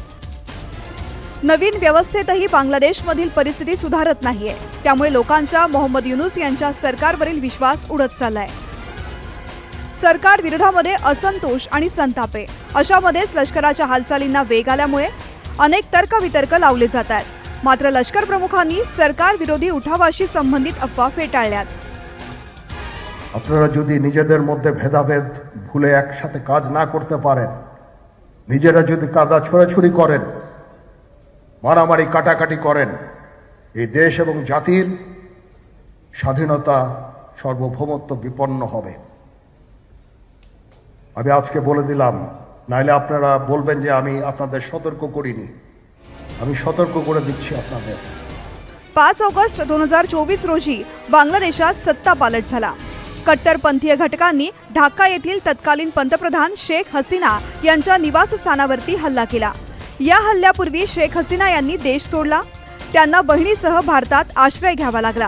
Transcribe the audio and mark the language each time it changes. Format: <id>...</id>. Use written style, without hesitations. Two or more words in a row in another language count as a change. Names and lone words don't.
<mr>नवीन व्यवस्थेतही बांगलादेशमधील परिस्थिती सुधारत नाहीये, त्यामुळे लोकांचा मोहम्मद युनूस यांच्या सरकारवरील विश्वास उडत चाललाय। सरकार विरोधामध्ये असंतोष आणि संताप आहे। अशामध्येच लष्कराच्या हालचालींना वेग आल्यामुळे अनेक तर्कवितर्क लावले जात आहेत। मात्र लष्कर प्रमुखांनी सरकार विरोधी उठावाशी संबंधित अफवा फेटाळल्यात।</mr> <bn>আপনারা যদি নিজেদের মধ্যে ভেদাভেদ ভুলে একসাথে কাজ না করতে পারেন, নিজেরা যদি কাদা ছোড়াছুড়ি করেন, মারামারি কাটাকাটি করেন, এই দেশ এবং জাতির স্বাধীনতা সার্বভৌমত্ব বিপন্ন হবে। আমি আজকে বলে দিলাম, নাইলে আপনারা বলবেন যে আমি আপনাদের সতর্ক করিনি। আমি সতর্ক করে দিচ্ছি আপনাদের।</bn> <mr>5 ऑगस्ट 2024 रोजी बांगलादेशात सत्ता पालट झाला। कट्टरपंथीय घटकांनी ढाका येथील तत्कालीन पंतप्रधान शेख हसीना यांच्या निवासस्थानावरती हल्ला केला। या हल्ल्यापूर्वी शेख हसीना यांनी देश सोडला। त्यांना बहिणीसह भारतात आश्रय घ्यावा लागला।</mr>